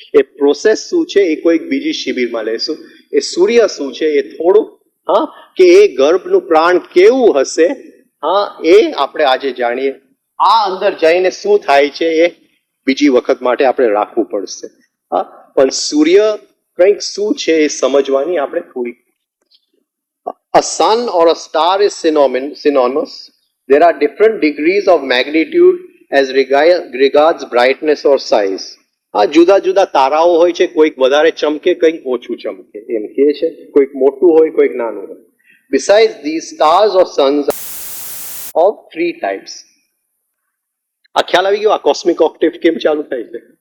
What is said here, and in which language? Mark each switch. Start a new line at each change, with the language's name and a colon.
Gujarati: એ process શું છે એ કોઈક બીજી શિબિરમાં લેશું. એ સૂર્ય શું છે એ થોડું, હા, કે એ ગર્ભનું પ્રાણ કેવું હશે, હા, એ આપણે આજે જાણીએ. આ અંદર જઈને શું થાય છે એ બીજી વખત માટે આપણે રાખવું પડશે. હા, પણ સૂર્ય કંઈક શું છે એ સમજવાની આપણે થોડી.
English: A sun or a star is synonymous. There are different degrees of magnitude as regards brightness or size.
Gujarati: આ જુદા જુદા તારાઓ હોય છે, કોઈક વધારે ચમકે, કંઈક ઓછું ચમકે, એમ કહે છે. કોઈક મોટું હોય, કોઈક નાનું હોય.
English: Besides these, stars or suns of 3 types.
Gujarati: આ ખ્યાલ આવી ગયો? આ કોસ્મિક ઓક્ટેવ કેમ ચાલુ થાય છે?